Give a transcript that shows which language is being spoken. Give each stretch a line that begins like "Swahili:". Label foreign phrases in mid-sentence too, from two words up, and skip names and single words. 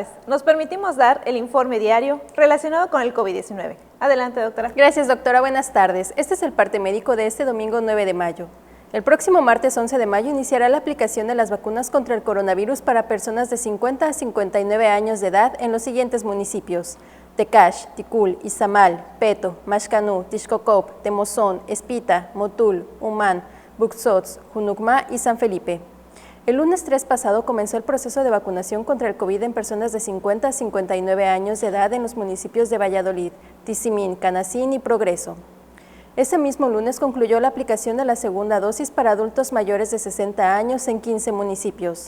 Spanish: Nos permitimos dar el informe diario relacionado con el COVID-19. Adelante, doctora. Gracias, doctora. Buenas tardes. Este es el parte médico de este domingo 9 de mayo. El próximo martes 11 de mayo iniciará la aplicación de las vacunas contra el coronavirus para personas de 50 a 59 años de edad en los siguientes municipios: Tecash, Ticul, Izamal, Peto, Maxcanú, Tixcocop, Temozón, Espita, Motul, Humán, Buxots, Junucmá y San Felipe. El lunes 3 pasado comenzó el proceso de vacunación contra el COVID en personas de 50 a 59 años de edad en los municipios de Valladolid, Tizimín, Canacín y Progreso. Ese mismo lunes concluyó la aplicación de la segunda dosis para adultos mayores de 60 años en 15 municipios.